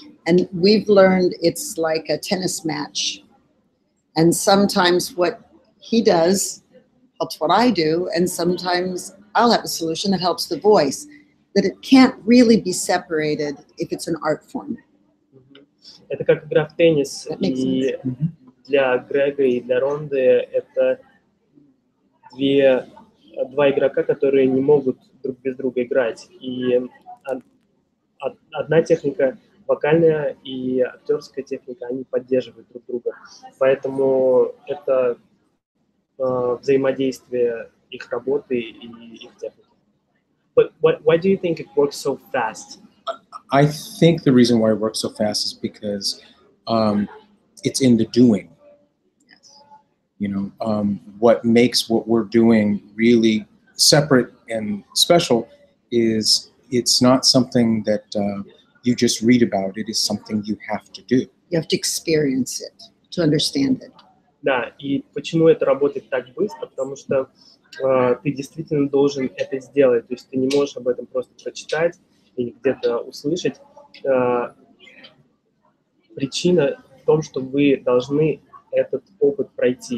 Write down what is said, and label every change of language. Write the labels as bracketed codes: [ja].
[en] And we've learned it's like a tennis match. And sometimes what he does helps what I do, and sometimes I'll have a solution that helps the voice. That it can't really be separated if it's an art form. [ru] Это как игра в теннис, и для Грега и для Ронды это два игрока, которые не могут друг без друга играть. И одна техника, вокальная и актерская техника, они поддерживают друг друга. Поэтому это взаимодействие их работы и их техники. [en] But why do you think it works so fast? I think the reason why it works so fast is because it's in the doing. You know, what makes what we're doing really separate and special is it's not something that you just read about. It is something you have to do. You have to experience it to understand it. [ru] Да, и почему это работает так быстро? Потому что ты действительно должен это сделать. То есть ты не можешь об этом просто прочитать или где-то услышать. Причина в том, что вы должны этот опыт пройти.